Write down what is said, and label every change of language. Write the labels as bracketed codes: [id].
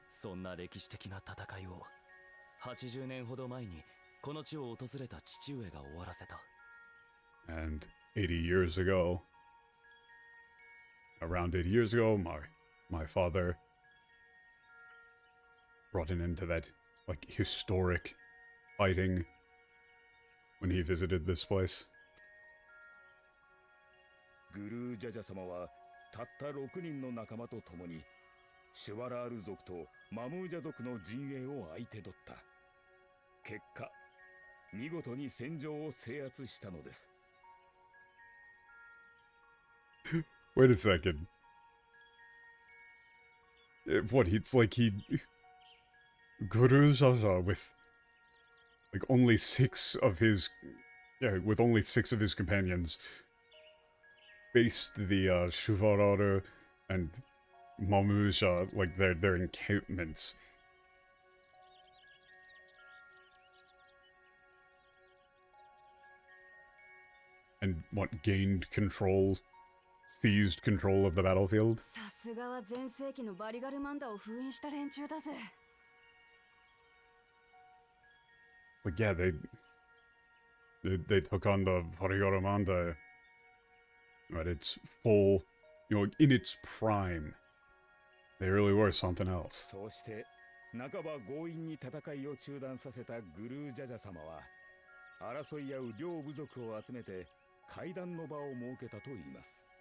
[ja] そんな歴史的な戦いを80年ほど前にこの地を訪れた父上が終わらせた。 [en] And 80 years ago, around 80 years ago, my father brought an end to that, like, historic fighting when he visited this place. [ja] グルージャジャ様はたった6人の仲間と共にシュワラール族とマムージャ族の陣営を相手取った。結果、見事に戦場を制圧したのです。 [en] Wait a second. What, it's like Guru Jaja with like only 6 of his... Yeah, with only 6 of his companions faced the Shuvararu and Mamuja, like their encampments. And what, gained control, seized control of the battlefield? [ja] さすがは全盛期のバリガルマンダを封印した連中だぜ。 [en] Like, yeah, they took on the Varigaramanda at its full, in its prime. They really were something else. [ja] そうして半ば強引に戦いを中断させたグルージャジャ様は争い合う両部族を集めて会談の場を設けたといいます。